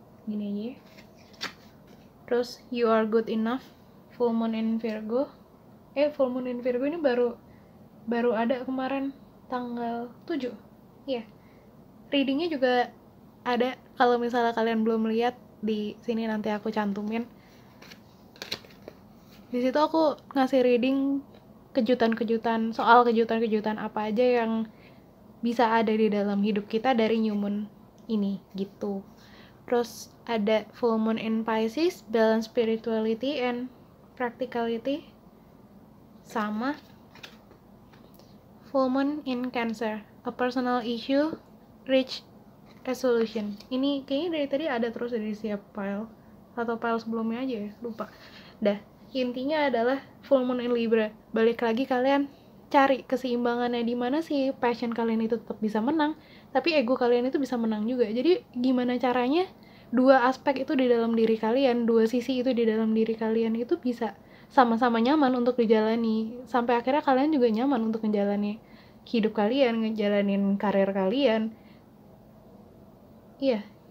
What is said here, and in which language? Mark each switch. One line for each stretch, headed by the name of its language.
Indonesian: Gini aja. Terus
English: you are good enough, full moon in Virgo.
Indonesian: Full moon in Virgo ini baru ada kemarin tanggal 7. Iya. Readingnya juga ada, kalau misalnya kalian belum lihat, di sini nanti aku cantumin. Di situ aku ngasih reading kejutan-kejutan apa aja yang bisa ada di dalam hidup kita dari new moon ini gitu. Terus ada
English: full moon in Pisces, balance spirituality and practicality. Sama full moon in Cancer, a personal issue reach resolution.
Indonesian: Ini kayaknya dari tadi ada terus dari setiap file, atau file sebelumnya aja ya, lupa. Dah, intinya adalah full moon in Libra. Balik lagi, kalian cari keseimbangannya di mana sih passion kalian itu tetap bisa menang, tapi ego kalian itu bisa menang juga. Jadi gimana caranya dua aspek itu di dalam diri kalian, dua sisi itu di dalam diri kalian itu bisa sama-sama nyaman untuk dijalani, sampai akhirnya kalian juga nyaman untuk menjalani hidup kalian, ngejalanin karir kalian. Iya.